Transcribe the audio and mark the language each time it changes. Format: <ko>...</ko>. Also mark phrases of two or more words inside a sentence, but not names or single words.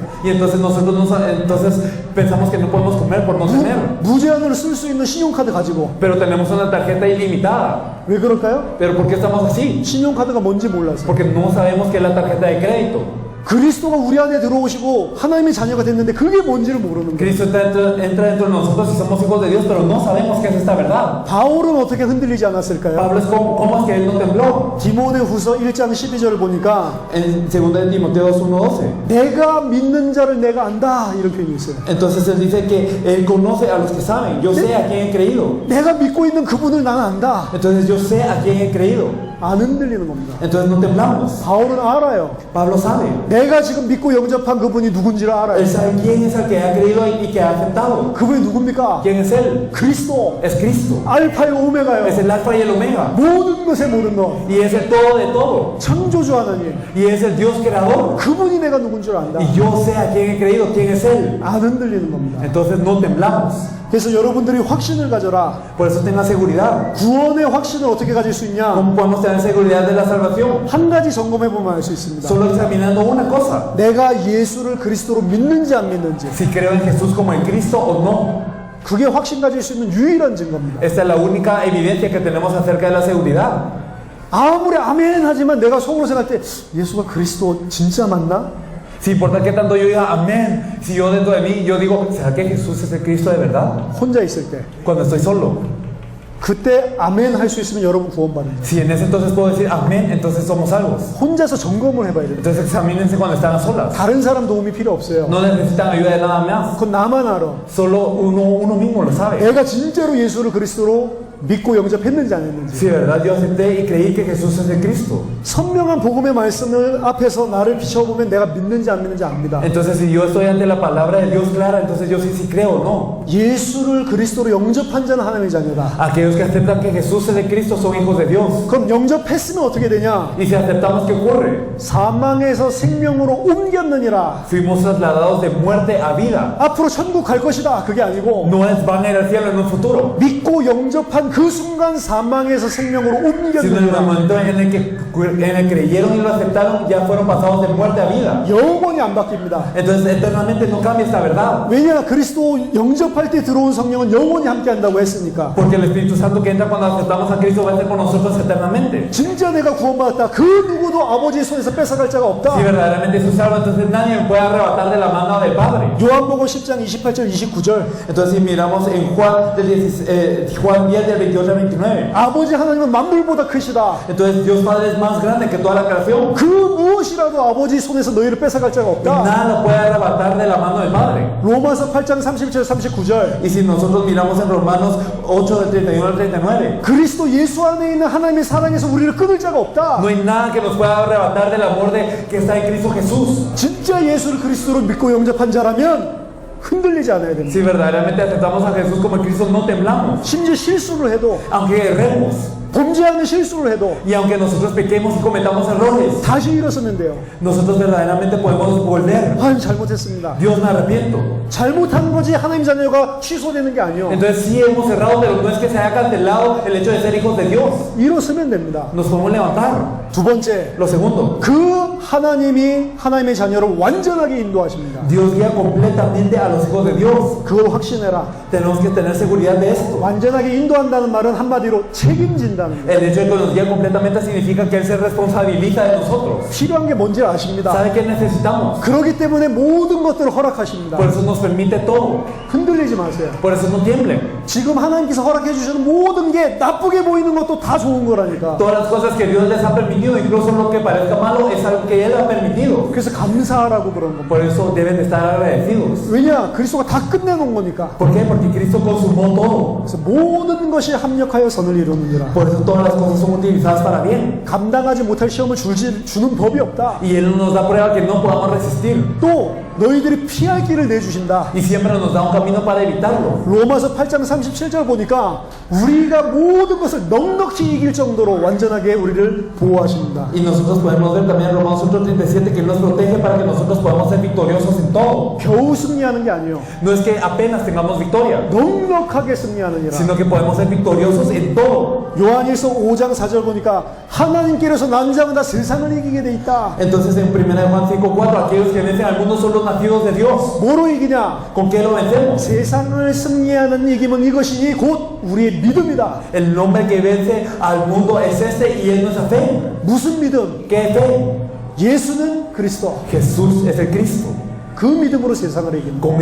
<es>Y entonces nosotros entonces pensamos que no podemos comer por no tener.</es> <ko>무제한으로 쓸 수 있는 신용카드 가지고.</ko> <es>Pero tenemos una tarjeta ilimitada.</es> <ko>왜 그럴까요?</ko> <es>¿Pero por qué estamos así?</es> <ko>신용카드가 뭔지 몰라서.</ko> <es>Porque no sabemos qué es la tarjeta de crédito.</es> <ko>그리스도가 우리 안에 들어오시고 하나님의 자녀가 됐는데 그게 뭔지를 모르는 거예요.</ko> <es>Cristo entra dentro de nosotros y somos hijos de Dios, pero no sabemos qué es esta verdad.</es> <ko>바울은 어떻게 흔들리지 않았을까요?</ko> <es>Pablo, ¿cómo es que él no tembló?</es> <ko>디모데후서 1장 12절을 보니까</ko> <es>En 2 de Timoteo 1:12.</es> <ko>내가 믿는 자를 내가 안다 이런 표현이 있어요.</ko> <es>Entonces él dice que él conoce a los que saben. Yo sé a quién he creído.</es> <ko>내가 믿고 있는 그분을 나는 안다.</ko> <es>Entonces yo sé a quién he creído.</es> <ko>안 흔들리는 겁니다.</ko> <es>Entonces no temblamos.</es> <ko>바울은 알아요.</ko> <es>Pablo sabe.</es> <ko>내가 지금 믿고 영접한 그분이 누군지를 알아요.</ko> <es>Él sabe quién es el que ha creído y que ha aceptado.</es> <ko>그분이 누굽니까?</ko> <es>¿Quién es él?</es> <ko>그리스도.</ko> <es>Es Cristo.</es> <ko>알파요 오메가요.</ko> <es>Es el alfa y el omega.</es> <ko>모든 것의 모든 것.</ko> <es>Y es el todo de todo.</es> <ko>창조주 하나님.</ko> <es>Y es el Dios creador.</es> <ko>그분이 내가 누군 줄 안다.</ko> <es>Y yo sé a quién he creído, quién es él.</es> <ko>안 흔들리는 겁니다.</ko> <es>Entonces no temblamos.</es> <ko>그래서 여러분들이 확신을 가져라.</ko> <es>Por eso tenga seguridad.</es> <ko>구원의 확신을 어떻게 가질 수 있냐?</ko> <es>¿Cómo podemos tener seguridad de la salvación?</es> <ko>한 가지 점검해 보면 알 수 있습니다.</ko> <es>Solo examinando una cosa.</es> <ko>내가 예수를 그리스도로 믿는지 안 믿는지.</ko> <es>Si creo en Jesús como en Cristo o no.</es> <ko>그게 확신 가질 수 있는 유일한 증거입니다.</ko> <es>Esta es la única evidencia que tenemos acerca de la seguridad.</es> <ko>아무리 아멘 하지만 내가 속으로 생각할 때 예수가 그리스도 진짜 맞나?</ko> <es>Si importa que tanto yo diga amén, si yo dentro de mí yo digo, ¿será que Jesús es el Cristo de verdad?</es> <ko>혼자 있을 때.</ko> <es>Cuando estoy solo.</es> <ko>그때 아멘 할 수 있으면 여러분 구원받는 거예요.</ko> <es>Si en ese entonces puedo decir amén, entonces somos salvos.</es> <ko>혼자서 점검을 해봐야 돼요.</ko> <es>Entonces examínense cuando están a solas.</es> <ko>다른 사람 도움이 필요 없어요.</ko> <es>No necesitan ayuda de nada más.</es> <ko>그건 나만 알아.</ko> <es>Solo uno mismo lo sabe.</es> <ko>내가 진짜로 예수를 그리스도로 믿고 영접했는지 안 했는지.</ko> <es>Si de verdad yo acepté y creí que Jesús es el Cristo.</es> <ko>선명한 복음의 말씀을 앞에서 나를 비춰보면 내가 믿는지 안 믿는지 압니다.</ko> <es>Entonces si yo estoy ante la palabra de Dios clara, entonces yo sí creo o no.</es> <ko>예수를 그리스도로 영접한 자는 하나님의 자녀다.</ko> <es>Aquellos que aceptan que Jesús es el Cristo son hijos de Dios.</es> <ko>그럼 영접했으면 어떻게 되냐?</ko> <es>Y si aceptamos, ¿qué ocurre?</es> <ko>사망에서 생명으로 옮겼느니라.</ko> <es>Fuimos trasladados de muerte a vida.</es> <ko>앞으로 천국 갈 것이다. 그게 아니고</ko> <es>No es van a ir al cielo en un futuro,</es> <ko>믿고 영접한 그 순간 사망에서 생명으로</ko> <es>sino en el</es> <ko>옮겼느니라.</ko> <es>momento en el que creyeron y lo aceptaron, ya fueron pasados de muerte a vida.</es> <ko>영원히 안 바뀝니다.</ko> <es>Entonces eternamente no cambia esta verdad.</es> <ko>왜냐? 그리스도 영접할 때 들어온 성령은 영원히 함께 한다고 했으니까.</ko> <es>Porque el Espíritu Santo que entra cuando aceptamos a Cristo va a estar con nosotros eternamente.</es> <ko>진짜 내가 구원받았다. 그 누구도 아버지의 손에서 뺏어갈 자가 없다.</ko> <es>Si verdaderamente soy salvo, entonces nadie me puede arrebatar de la mano del Padre.</es> <ko>요한복음 10장 28절 29절.</ko> <es>Entonces si miramos en Juan 10 del Isaías 28 al 29.</es> <ko>아버지 하나님은 만물보다 크시다.</ko> <es>Entonces Dios Padre es más grande que toda la creación.</es> <ko>그 무엇이라도 아버지 손에서 너희를 뺏어갈 자가</ko> <es>Y</es> <ko>없다.</ko> <es>nada lo puede arrebatar de la mano del Padre.</es> <ko>로마서 8장 37절 39절.</ko> <es>Y si nosotros miramos en Romanos 8 del 31 al 39,</es> <ko>그리스도 예수 안에 있는 하나님의 사랑에서 우리를 끊을 자가 없다.</ko> <es>no hay nada que nos pueda arrebatar del amor que está en Cristo Jesús.</es> <ko>진짜 예수를 그리스도로 믿고 영접한 자라면 흔들리지 않아야 됩니다.</ko> <es>Si verdaderamente aceptamos a Jesús como Cristo, no temblamos.</es> <ko>심지어 실수를 해도,</ko> <es>Aunque erremos</es> <ko>범죄하는 실수를 해도</ko> <es>y aunque nosotros pequemos y cometamos errores,</es> <ko>다시 일어서면 돼요.</ko> <es>nosotros verdaderamente podemos volver.</es> <ko>아, 잘못했습니다.</ko> <es>Dios, me arrepiento.</es> <ko>잘못한 거지 하나님 자녀가 취소되는 게 아니에요.</ko> <es>Entonces sí hemos errado, pero no es que se haya cancelado el hecho de ser hijos de Dios.</es> <ko>일어서면 됩니다.</ko> <es>Nos podemos levantar.</es> <ko>두 번째,</ko> <es>Lo segundo,</es> <ko>그 하나님이 하나님의 자녀를 완전하게 인도하십니다.</ko> <es>Dios guía completamente a los hijos de Dios.</es> <ko>그걸 확신해라.</ko> <es>Tenemos que tener seguridad de esto.</es> <ko>완전하게 인도한다는 말은 한마디로 책임진다는 거예요.</ko> <es>El hecho de que nos guía completamente significa que Él se responsabiliza de nosotros.</es> <ko>필요한 게 뭔지 아십니다.</ko> <es>¿Sabe qué necesitamos?</es> <ko>그렇기 때문에 모든 것들을 허락하십니다.</ko> <es>Por eso nos permite todo.</es> <ko>흔들리지 마세요.</ko> <es>Por eso no tiemblen.</es> <ko>지금 하나님께서 허락해 주시는 모든 게 나쁘게 보이는 것도 다 좋은 거라니까.</ko> <es>Todas las cosas que Dios les ha permitido, incluso lo que parezca malo, es algo que Él ha permitido.</es> <ko>그래서 감사하라고 그런 겁니다.</ko> <es>Por eso deben de estar agradecidos.</es> <ko>왜냐? 그리스도가 다 끝내놓은 거니까.</ko> <es>¿Por qué? Porque Cristo consumó todo.</es> <ko>그래서 모든 것이 합력하여 선을 이루느니라.</ko> <es>Por eso todas las cosas son utilizadas para bien.</es> <ko>감당하지 못할 시험을 주는 법이 없다.</ko> <es>Y Él nos da prueba que no podamos resistir.</es> <ko>또 너희들이 피할 길을 내주신다.</ko> <es>Y siempre nos da un camino para evitarlo.</es> <ko>로마서 8장 37절 보니까 우리가 모든 것을 넉넉히 이길 정도로 완전하게 우리를 보호하십니다.</ko> <es>Y nosotros podemos ver también en Romanos 8:37 que Él nos protege para que nosotros podamos ser victoriosos en todo.</es> <ko>겨우 승리하는 게 아니에요.</ko> <es>No es que apenas tengamos victoria,</es> <ko>넉넉하게 승리하느니라.</ko> <es>sino que podemos ser victoriosos en todo.</es> <ko>요한일서 5장 4절 보니까 하나님께로서 난 자는 다 세상을 이기게 돼 있다.</ko> <es>Entonces en 1 Juan 5:4, aquellos que vencen al mundo son los nacidos de Dios.</es> <ko>뭐로 이기냐?</ko> <es>¿Con qué lo vencemos?</es> <ko>세상을 승리하는 이김은 이것이니 곧 우리의 믿음이다.</ko> <es>El nombre que vence al mundo es este y es nuestra fe.</es> <ko>무슨 믿음?</ko> <es>¿Qué fe?</es> <ko>예수는 그리스도.</ko> <es>Jesús es el Cristo.</es> <ko>그 믿음으로 세상을 이기는 거.</ko>